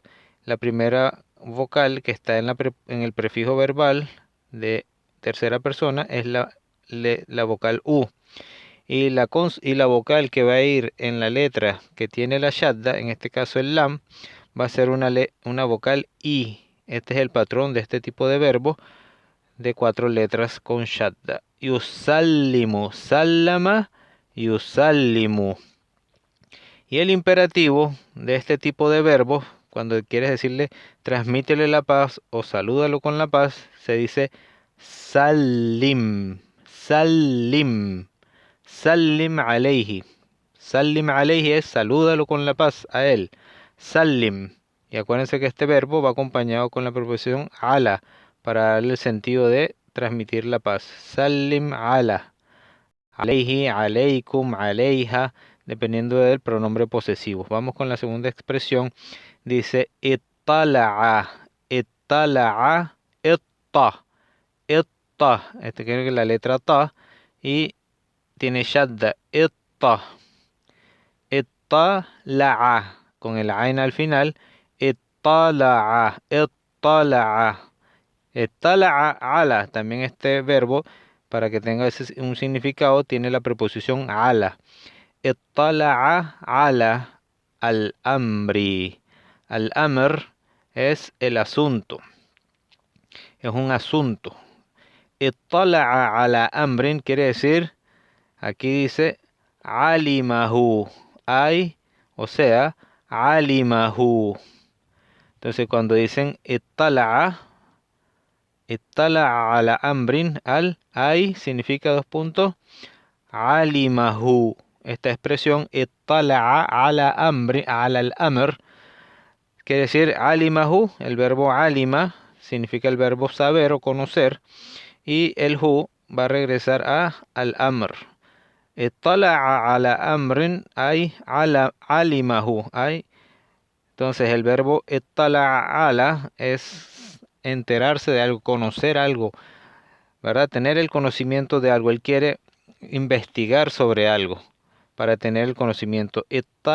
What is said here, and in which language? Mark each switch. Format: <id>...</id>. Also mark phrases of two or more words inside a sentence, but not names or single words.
<es>La primera vocal que está en el prefijo verbal de tercera persona es la vocal u, y la vocal que va a ir en la letra que tiene la shadda, en este caso el lam, va a ser una vocal i. Este es el patrón de este tipo de verbo de 4 letras con shadda.</es> <ar>يسلم، سلم، يسلم.</ar> <es>Y el imperativo de este tipo de verbos, cuando quieres decirle transmítele la paz o salúdalo con la paz, se dice</es> <ar>سلم، سلم، سلم عليه. سلم عليه</ar> <es>es salúdalo con la paz a él. Sallim. Y acuérdense que este verbo va acompañado con la preposición ala para darle el sentido de transmitir la paz.</es> <ar>سلم على. عليه، عليكم، عليها,</ar> <es>dependiendo del pronombre posesivo. Vamos con la segunda expresión. Dice</es> <ar>اطلع، اطلع، اط، اط.</ar> <es>Este creo que es la letra ta y tiene shadda,</es> <ar>اط، اطلع,</ar> <es>con el ain al final.</es> <ar>اطلع، اطلع. اطلع على,</ar> <es>también este verbo, para que tenga un significado, tiene la preposición ala.</es> <ar>اطلع على الأمر.</ar> <es>Al-amr es el asunto. Es un asunto.</es> <ar>اطلع على أمر</ar> <es>quiere decir, aquí dice, alimahu. O sea, alimahu. Entonces cuando dicen</es> <ar>اطلع على أمر,</ar> <es>significa 2 puntos, alimahu. Esta expresión</es> <ar>اطلع على أمر، على الأمر,</ar> <es>quiere decir alimahu. El verbo alima significa el verbo saber o conocer, y el hu va a regresar al-amr.</es> <ar>اطلع على أمر,</ar> <es>alimahu, entonces el verbo</es> <ar>اطلع على</ar> <es>es enterarse de algo, conocer algo, ¿verdad? Tener el conocimiento de algo. Él quiere investigar sobre algo para tener el conocimiento.</es>